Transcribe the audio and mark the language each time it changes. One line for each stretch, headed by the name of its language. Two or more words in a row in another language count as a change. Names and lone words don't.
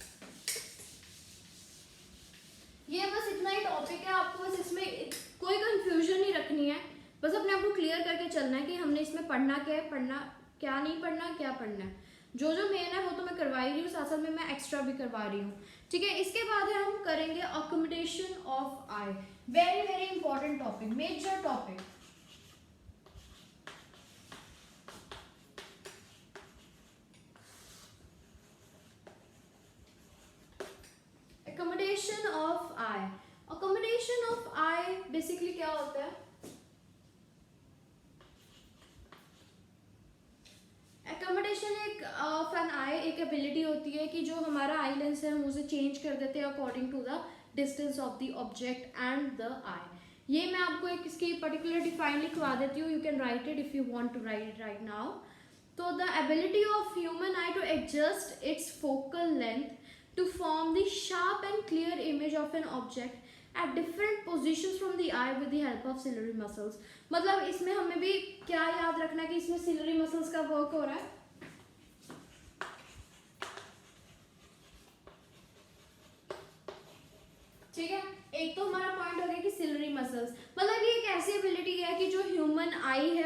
Hindi: ये बस इतना ही टॉपिक है, आपको बस इसमें कोई कंफ्यूजन नहीं रखनी है, बस अपने आप को क्लियर करके चलना है कि हमने इसमें पढ़ना क्या है, पढ़ना क्या नहीं पढ़ना, क्या पढ़ना है। जो जो मेन है वो तो मैं करवा ही रही हूँ, साथ साथ में मैं एक्स्ट्रा भी करवा रही हूँ। ठीक है, इसके बाद है हम करेंगे
English: accommodation of eye, very very important topic, major topic. Accommodation of eye, accommodation of eye बेसिकली
Hindi: क्या होता है? Accommodation एक
English: of an eye
Hindi: एक एबिलिटी होती है कि जो हमारा
English: eye lens
Hindi: है हम उसे चेंज कर देते हैं
English: according to the distance of the object and the eye.
Hindi: ये मैं आपको एक इसकी पर्टिकुलर डिफाइन लिखवा देती हूँ,
English: You can write it if you want to write it right now. तो the ability of human eye to adjust its focal length to form the sharp and clear image of an object at different positions from the eye with the help of ciliary muscles।
Hindi: मतलब इसमें हमें भी क्या याद रखना है कि इसमें ciliary muscles का वर्क हो रहा है। ठीक है, एक तो हमारा पॉइंट हो गया कि
English: ciliary muscles,
Hindi: मतलब ये एक ऐसी एबिलिटी है कि जो
English: human eye
Hindi: है